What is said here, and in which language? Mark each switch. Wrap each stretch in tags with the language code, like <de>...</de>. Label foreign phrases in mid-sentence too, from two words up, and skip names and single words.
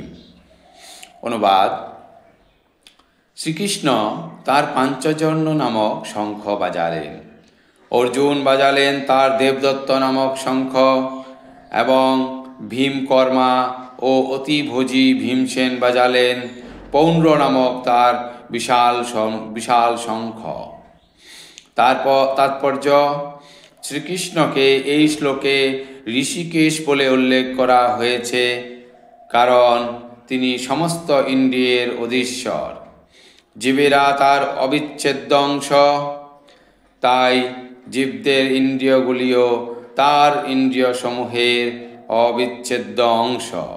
<bn>অনুবাদ শ্রীকৃষ্ণ তার পাঞ্চজন্য নামক শঙ্খ বাজালেন, অর্জুন বাজালেন তার দেবদত্ত নামক শঙ্খ এবং ভীমকর্মা ও অতিভোজী ভীমসেন বাজালেন পৌণ্ড্র নামক তার বিশাল শঙ্খ। তাৎপর্য শ্রীকৃষ্ণকে এই শ্লোকে ঋষিকেশ বলে উল্লেখ করা হয়েছে কারণ তিনি সমস্ত ইন্দ্রিয়ের অধীশ্বর, জীবেরা তার অবিচ্ছেদ্য অংশ, তাই জীবদের ইন্দ্রিয়গুলিও তার ইন্দ্রিয়সমূহের অবিচ্ছেদ্য অংশ।</bn>